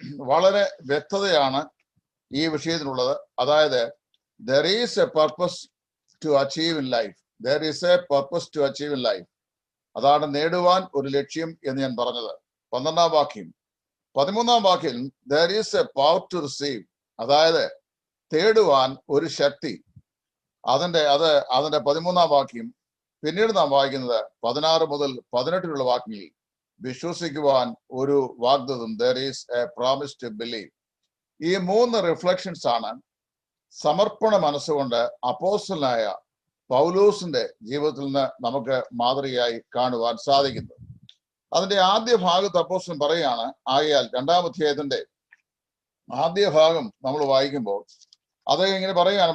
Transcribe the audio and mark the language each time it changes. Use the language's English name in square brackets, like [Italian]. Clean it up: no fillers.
[Malayalam] വളരെ വ്യക്തതയാണ് ഈ വിഷയത്തിനുള്ളത്. അതായത് [English] there is a purpose to achieve in life. There is a purpose to achieve in life. [Malayalam] അതാണ് നേടുവാൻ ഒരു ലക്ഷ്യം എന്ന് ഞാൻ പറഞ്ഞത്. 12ാം വാക്യം. 13ാം വാക്യം [English] there is a power to receive. [Malayalam] അതായത് തേടുവാൻ ഒരു ശക്തി. അതിന്റെ 13ാം വാക്യം. പിന്നീട് നാം വായിക്കുന്നത് 16 മുതൽ 18 വാക്യങ്ങളിൽ വിശ്വസിക്കുവാൻ ഒരു വാഗ്ദത്തം. [English] there is a promise to believe. [Malayalam] ഈ 3 റിഫ്ലക്ഷൻസ് ആണ് സമർപ്പണ മനസ്സുകൊണ്ട് അപ്പോസ്തലനായ പൗലോസിന്റെ ജീവിതത്തിൽ നിന്ന് നമുക്ക് മാതൃകയായി കാണുവാൻ സാധിക്കുന്നത്. അതിന്റെ ആദ്യ ഭാഗത്ത് അപ്പോസ്തലൻ പറയുകയാണ്. ആകയാൽ 2ാം അധ്യായത്തിന്റെ ആദ്യ ഭാഗം നമ്മൾ വായിക്കുമ്പോൾ അത് ഇങ്ങനെ പറയുകയാണ്.